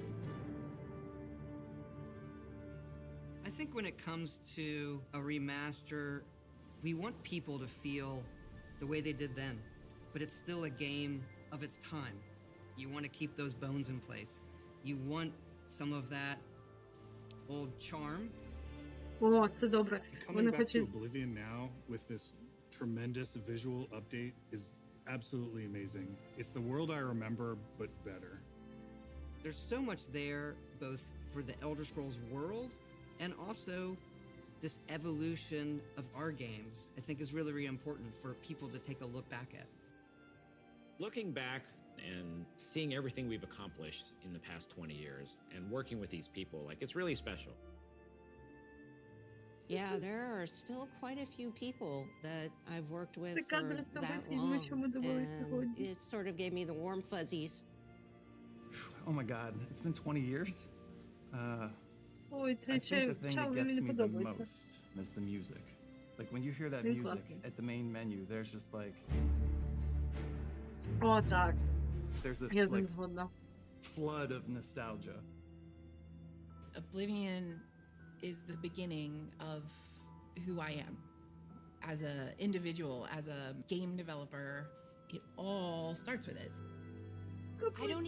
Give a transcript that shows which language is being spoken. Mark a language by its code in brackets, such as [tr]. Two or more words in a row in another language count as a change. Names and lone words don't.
[en] I think when it comes to a remaster, we want people to feel the way they did then, but it's still a game of its time. You want to keep those bones in place. You want some of that old charm. [uk] О, це добре. [en] Coming [uk] Вони [en] back to [uk] хочуть... [en] Oblivion now with this tremendous visual update is absolutely amazing. It's the world I remember, but better. There's so much there, both for the Elder Scrolls world and also this evolution of our games, I think is really, really important for people to take a look back at. Looking back and seeing everything we've accomplished in the past 20 years and working with these people, like, it's really special. Yeah, there are still quite a few people that I've worked with [uk] Це [en] for [uk] кадри з того [en] that [uk] фільму, що ми [en] long, [uk] дивилися [en] and [uk] сьогодні. [en] it sort of gave me the warm fuzzies. Oh my god, it's been 20 years? [uk] Ой, [en] I [uk] цей [en] think the thing [uk] чел [en] that [uk] мені [en] gets [uk] не [en] me the [uk] подобається. [en] most is the music. Like when you hear that [uk] Він [en] music [uk] класний. [en] at the main menu, there's just like, [uk] О, так. [en] there's this [uk] Я з ним [en] like [uk] згодна. [en] flood of nostalgia. Oblivion is the beginning of who I am as an individual, as a game developer. It all starts with it. I don't